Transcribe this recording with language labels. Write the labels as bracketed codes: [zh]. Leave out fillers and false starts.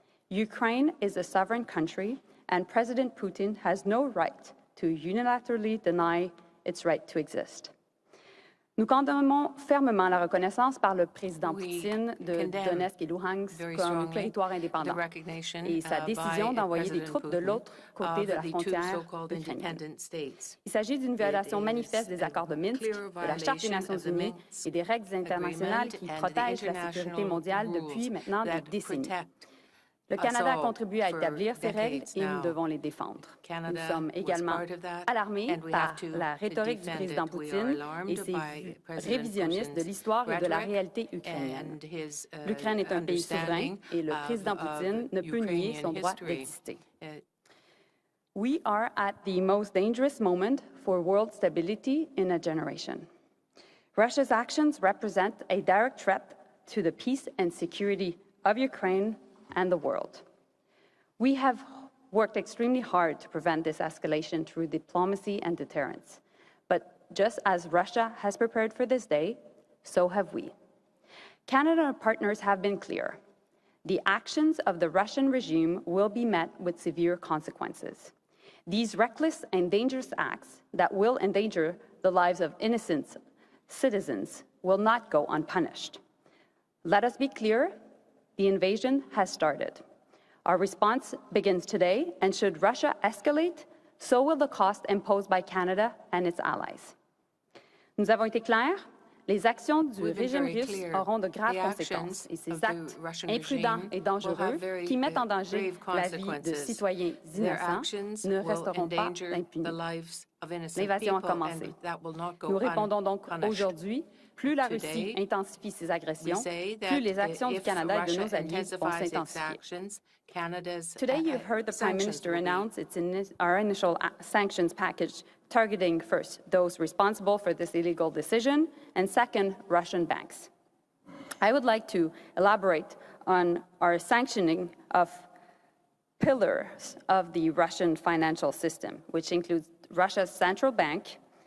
[en] Ukraine is a sovereign country, and President Putin has no right to unilaterally deny its right to exist. [fr] Nous condamnons fermement la reconnaissance par le président Poutine de Donetsk et Luhansk comme territoire indépendant et sa décision d'envoyer des troupes de l'autre côté de la frontière ukrainienne. Il s'agit d'une violation manifeste des accords de Minsk, de la Charte des Nations Unies et des règles internationales qui protègent la sécurité mondiale depuis maintenant des décennies. Le Canada a contribué à établir ces règles et nous devons les défendre. Nous sommes également alarmés par la rhétorique du président Poutine et ses vues révisionnistes de l'histoire et de la réalité ukrainienne. L'Ukraine est un pays souverain et le président Poutine ne peut nier son droit d'exister. [en] We are at the most dangerous moment for world stability in a generation. Russia's actions represent a direct threat to the peace and security of Ukraine and the world. We have worked extremely hard to prevent this escalation through diplomacy and deterrence. But just as Russia has prepared for this day, so have we. Canada and our partners have been clear. The actions of the Russian regime will be met with severe consequences. These reckless and dangerous acts that will endanger the lives of innocent citizens will not go unpunished. Let us be clear. The invasion has started. Our response begins today, and should Russia escalate, so will the cost imposed by Canada and its allies. [fr] Nous avons été clairs, les actions du régime russe auront de graves conséquences et ces actes imprudents et dangereux qui mettent en danger la vie de citoyens innocents ne resteront pas impunis. L'invasion a commencé. Nous répondons donc aujourd'hui. Plus la Russie intensifie ses agressions, plus les actions du Canada et de nos alliés vont s'intensifier. [en] Today, you've heard the Prime Minister announce our initial sanctions package, targeting first those responsible for this illegal decision, and second, Russian banks. I would like to elaborate on our sanctioning of pillars of the Russian financial system, which includes Russia's central bank,